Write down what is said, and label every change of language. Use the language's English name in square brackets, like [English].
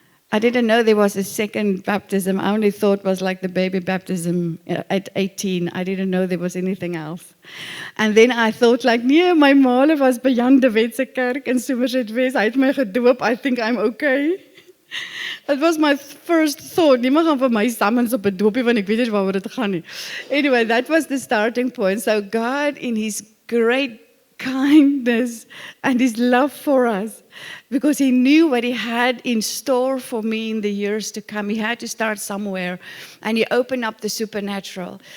[English] I didn't know there was a second baptism. I only thought it was like the baby baptism at 18. I didn't know there was anything else. And then I thought like, [Afrikaans] nee, my maale was by Jan de Wet se kerk in Somerset West. Hy het my gedoop. [English] I think I'm okay. That was my first thought. [Afrikaans] Niemand gaan vir my summons op 'n doopie want ek weet nie waaroor dit gaan nie. [English] Anyway, that was the starting point. So God in His great kindness and His love for us, because He knew what He had in store for me in the years to come. He had to start somewhere, and He opened up the supernatural.